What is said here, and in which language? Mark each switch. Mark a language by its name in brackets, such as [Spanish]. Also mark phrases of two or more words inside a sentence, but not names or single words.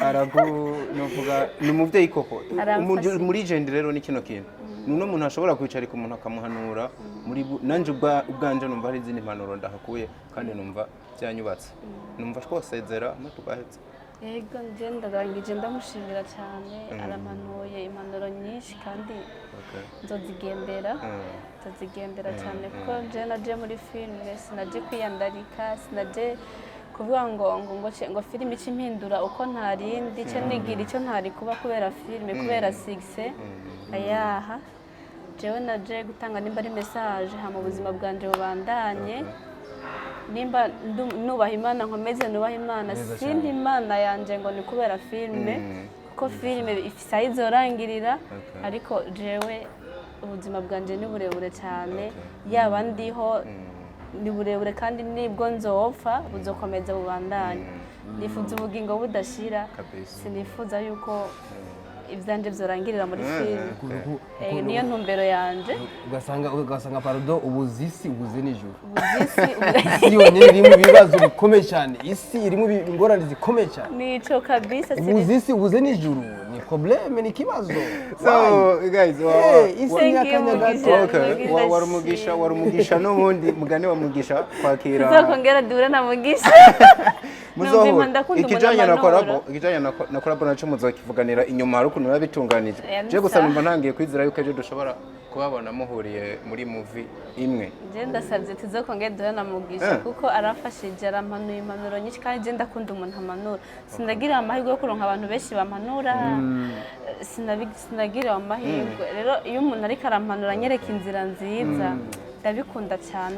[Rundi] aragu novuga ni umuvyeyi koko muri gende rero ni kino kintu nuno muntu ashobora kwicarika umuntu akamuhanura muri nanje ubwanje numva ari izindi mpanuro ndahakuye kandi numva byanyubatse numva twosezera amatugahetse yego ngenda ndangije ndamushimira cyane aramanuye impanuro nyinshi kandi nzozigendera cyane kuko je naje muri filime sinaje kwiyandarika sinaje kuvuga ngo filime ikimpindura uko ntarindi cyo nigira icyo ntari kuba kubera filime kubera success ayaha jewe naje gutanga nimba ari message ha mu buzima bwanje bubandanye nimba nubaha Imana nkomeze nubaha Imana sindi Imana yanje ngo ni kubera filime kuko filime ifisa izorangirira ariko jewe ubuzima bwanje ni burebure cyane yaba ndiho ni burebure kandi nibwo nzopfa buzokomeza bubandanye nifuza ubugingo budashira sinifuza yuko ivyanje byorangirira muri filime niyo ntumbero yanje ugasanga pardon ubuzisi ubuze nijoro ubuzisi yonyine irimo ibibazo bikomeye cyane isi irimo ingorane zikomeye cyane nico kabisa ubuzisi ubuze nijoro ni problème ni kibazo [English] so guys [Rundi] isi yakanyagato warumugisha n'ubundi mugane wa Mugisha kwakira uzakongera dure na Mugisha Numva ndakunda ikijanye na umuntu collabo ikijanye na collabo naco muzokivuganira inyuma hari ukuntu biba bitunganije je gusa numva ntangiye kwizera yuko ejo dushobora kubabona muhuriye muri movie imwe. Je ndasabye tuzokongera duhana mugisha kuko arafashije arampanuye impanuro nyinshi kandi je ndakunda umuntu amanura sinagira amahirwe yo kuronka abantu benshi bampanura sinagira amahirwe rero iyo umuntu ariko arampanura anyereka inzira nziza ndabikunda cyane